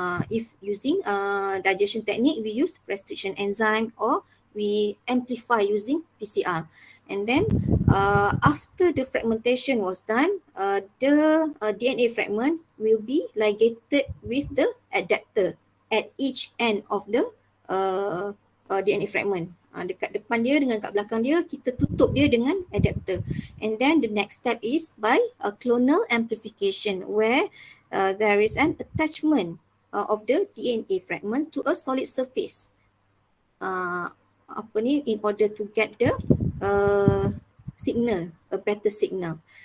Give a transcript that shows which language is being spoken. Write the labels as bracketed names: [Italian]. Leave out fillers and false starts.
[English] If using digestion technique, we use restriction enzyme, or we amplify using PCR. And then after the fragmentation was done, the DNA fragment will be ligated with the adapter at each end of the DNA fragment. [Malay] Dekat depan dia dengan kat belakang dia, kita tutup dia dengan adapter. [English] And then the next step is by clonal amplification, where there is an attachment of the DNA fragment to a solid surface. In order to get the signal, a better signal.